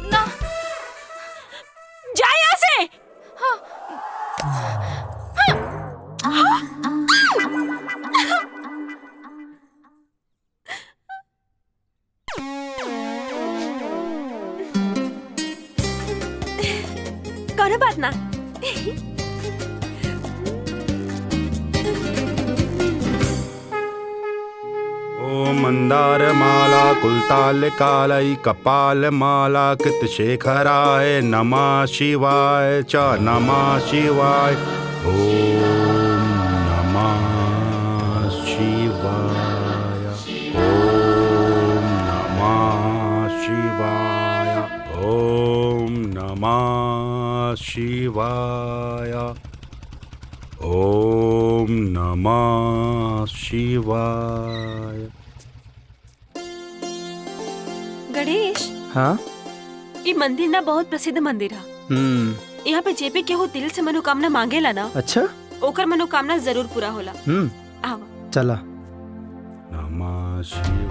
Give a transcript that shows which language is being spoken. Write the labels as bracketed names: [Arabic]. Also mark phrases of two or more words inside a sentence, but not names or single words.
[Bhojpuri] जा यहाँ से। कौन बात ना। [Sanskrit] ओम मंदार माला कुलताल कालई कपाल माला कृत शेखराय नमः शिवाय च नमः शिवाय। ओम नमः शिवाय। ओम नमः शिवाय। ओम नमः शिवाय। ओम नमः शिवाय। [Bhojpuri] गणेश, हाँ ये मंदिर ना बहुत प्रसिद्ध मंदिर है। यहाँ पे जेपी केहू दिल से मनोकामना मांगेला ना, अच्छा ओकर मनोकामना जरूर पूरा होला। आवा। चला। [Sanskrit] नमः शिवाय।